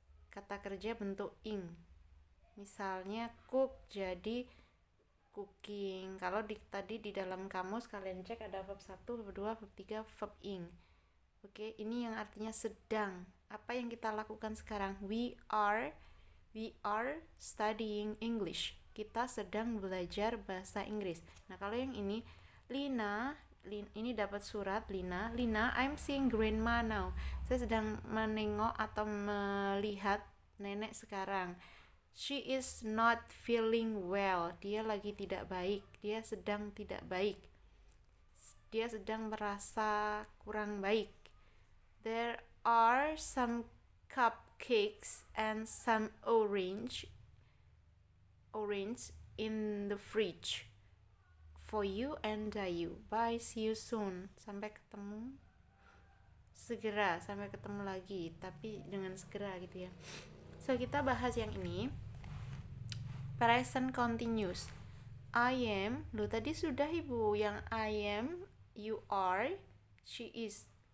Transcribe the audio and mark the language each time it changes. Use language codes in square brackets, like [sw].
[id] Kata kerja bentuk ing. Misalnya cook jadi cooking. Kalau tadi di dalam kamus kalian cek ada verb 1, verb 2, verb 3, verb ing. Oke, ini yang artinya sedang. Apa yang kita lakukan sekarang? [en] We are studying English. [id] Kita sedang belajar bahasa Inggris. Nah, kalau yang ini Lina ini dapat surat Lina, [en] I'm seeing grandma now. [id] Saya sedang menengok atau melihat nenek sekarang. [en] She is not feeling well. [id] Dia lagi tidak baik. Dia sedang tidak baik. Dia sedang merasa kurang baik. [en] There are some cupcakes and some orange in the fridge for you and Dayu. Bye, see you soon. [id] Sampai ketemu segera, sampai ketemu lagi, tapi dengan segera gitu ya. So, kita bahas yang ini. Present continuous. I am, tadi sudah Ibu, yang I am, you are, she is.